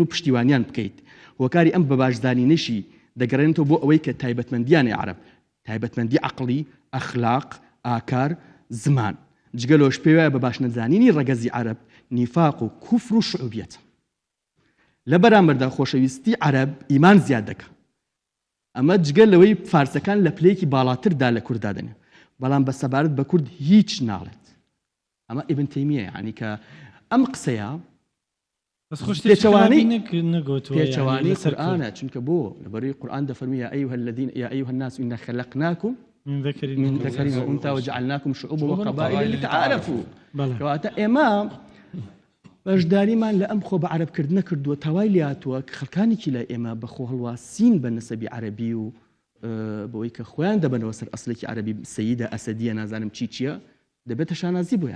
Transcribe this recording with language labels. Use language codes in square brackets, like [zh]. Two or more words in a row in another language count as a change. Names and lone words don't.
[ckb] پشتیوانیان بکەیت هۆکاری ئەم بە باشزانینەشی دەگەڕێنێتەوە بۆ ئەوەی کە تایبەتمەندیانی عەرەب تایبەتمەندی عەقڵی ئەخلاق ئاکار زمان جگەلۆش پێی وایە بە باشنەزانینی ڕەگەزی عەرەب نیفاق و کوفر و شعوبیەت لە بەرامبەردا خۆشەویستی عەرەب ئیمان زیاد دەکات ئەمە جگەل لەوەی فارسەکان لە پلەیەکی باڵاتردا لە کووردا دەنێ بەڵام بە سەبارەت بە کورد هیچ ناڵێت ئەمە ئیبن تەیمیە یعنی کە ئەم قسەیە پێچەوانەی قورئانە چونکە بۆ لەبەرەوەی قورئان دەفەرمێ [ar] یا ئەیها الناس إنا خلقناكم من ذكر وأنثى وجعلناكم شعوبا وقبائل لتعارفوا [ckb] کەواتە ئێمە بەشداریمان لە ئەم خۆ بە عەرەبکردنە کردووە تاوای لاتووە کە خەڵکانێکی لە ئێمە بەخۆ هەڵواسین بە نەسەبی عەرەبی و بۆی کە خۆیان دەبنەوە سەر ئەسڵێکی عەرەبی سەیدە ئەسەدیە نازانم چییە دەبێتە شانازی بۆیان